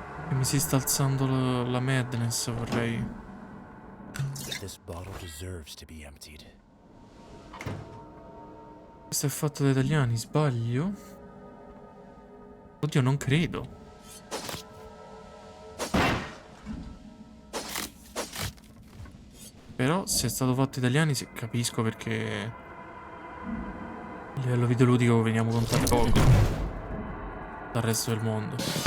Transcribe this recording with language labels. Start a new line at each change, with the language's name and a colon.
Italian: E mi si sta alzando la madness, vorrei...
English: This bottle deserves to be emptied.
Italian: Questo è fatto da italiani, sbaglio? Oddio, non credo. Però se è stato fatto da italiani capisco perché a livello videoludico veniamo contati poco dal resto del mondo.